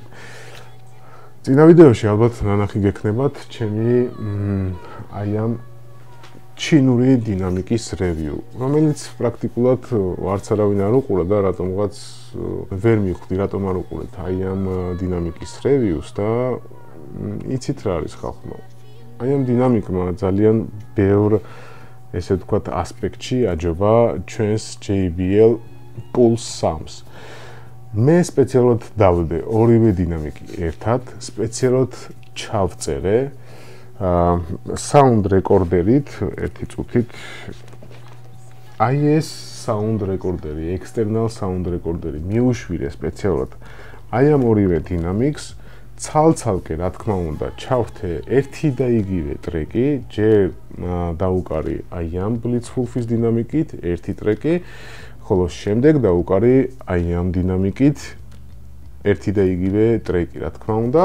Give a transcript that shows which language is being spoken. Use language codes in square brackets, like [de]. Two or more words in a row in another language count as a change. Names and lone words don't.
[ka] წინა ვიდეოში ალბათ ნანახი გექნებათ ჩემი აი ამ ჩინური დინამიკის რევიუ, რომელიც პრაქტიკულად არც არავინ არ უყურა და რატომღაც ვერ მივხვდი, რატომ არ უყურეთ აი ამ დინამიკის რევიუს და იცით რა არის ხალხო. აი ამ დინამიკმა ძალიან ბევრ ესე ვთქვათ ასპექტში აჯობა ჩვენს JBL Pulse Sums. მე სპეციალურად დავდე ორივე დინამიკი ერთად, სპეციალურად ჩავწერე [en] sound recorder- [ka] ით ერთი წუთით. აი ეს [en] sound recorder- [ka] ი, [en] external sound recorder- [ka] ი მიუშვირე სპეციალურად აი ამ ორივე დინამიკს ცალ-ცალკე რა თქმა უნდა ჩავრთე ერთი და იგივე ტრეკი, ჯერ დაუკარი აი ამ Blitzwolf-ის დინამიკით ერთი ტრეკი, ხოლო შემდეგ დაუკარი აი ამ დინამიკით ერთი და იგივე ტრეკი, რა თქმა უნდა.